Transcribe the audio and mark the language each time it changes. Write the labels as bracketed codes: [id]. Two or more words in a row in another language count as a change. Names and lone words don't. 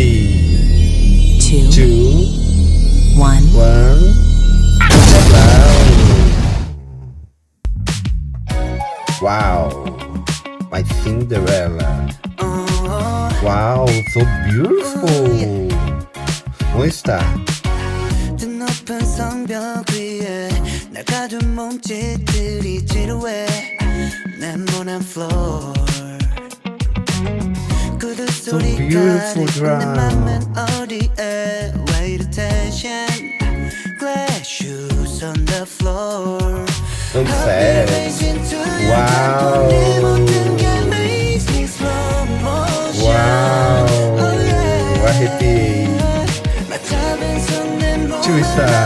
[en] 2, 1. Wow, my Cinderella. Wow, so beautiful. [pt] Onde está? [ko] 높은 성벽 위에 날 가둔 몸짓들이 지루해 네모난 floor 구두 소리가 들리는 내 맘은 어디에 [en] Wait attention Glass shoes on the floor So sad. Wow. Wow. [pt] Arrepiei. Twista.